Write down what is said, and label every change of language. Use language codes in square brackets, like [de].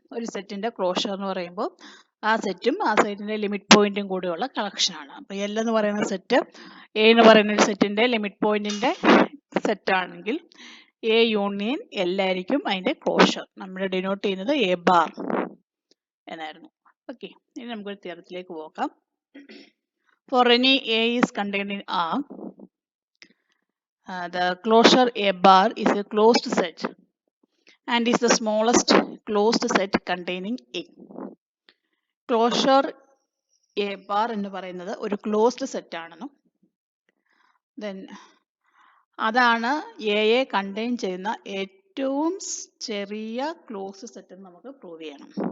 [ml] ഒരു സെറ്റിന്റെ ക്ലോഷർ എന്ന് പറയുമ്പോൾ ആ സെറ്റും ആ സെറ്റിന്റെ ലിമിറ്റ് പോയിന്റും കൂടിയുള്ള കളക്ഷൻ ആണ്. അപ്പോൾ എൽ എന്ന് പറയുന്ന സെറ്റ് എ എന്ന് പറയുന്ന ഒരു സെറ്റിന്റെ ലിമിറ്റ് പോയിന്റിന്റെ സെറ്റ് ആണെങ്കിൽ എ യൂണിയൻ എൽ ആയിരിക്കും അതിന്റെ ക്ലോഷർ. നമ്മൾ ഡിനോട്ട് ചെയ്യുന്നത് എ ബാർ എന്നായിരുന്നു. ഓക്കെ, ഇനി നമുക്കൊരു തിയറത്തിലേക്ക് പോകാം. [en] For any A is contained in R, the closure A bar is a closed set and is the smallest closed set containing A. [ml] Closure A bar എന്ന് പറയുന്നത് ഒരു closed set ആണെന്നും then അതാണ് എയെ contain ചെയ്യുന്ന ഏറ്റവും ചെറിയ ക്ലോസ്ഡ് സെറ്റ് എന്ന് നമുക്ക് പ്രൂവ് ചെയ്യണം.